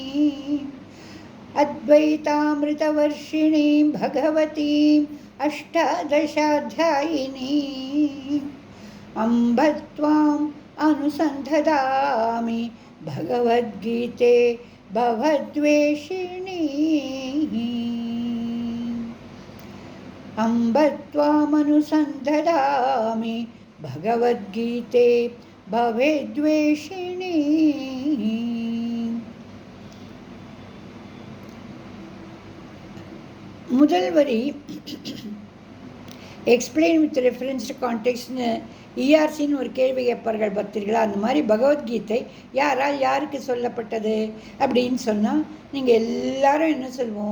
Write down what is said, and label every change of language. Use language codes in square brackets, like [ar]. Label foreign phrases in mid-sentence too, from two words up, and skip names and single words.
[sa] अद्वैतामृतवर्षिणीं भगवतीं अष्टादशाध्यायिनी अम्ब त्वाम् अनुसन्धदामि भगवद्गीते भवद्वेषिणी. अम्ब त्वाम् अनुसन्धदामि भगवद्गीते भवेद्वेषिणी. [ta] முதல் வரி [en] explain with reference to context [ta] இஆர்சின்னு ஒரு கேள்வி கேட்பார்கள் பக்தர்களா. அந்த மாதிரி பகவத்கீதை யாரால் யாருக்கு சொல்லப்பட்டது அப்படின்னு சொன்னால் நீங்கள் எல்லாரும் என்ன சொல்வோம்?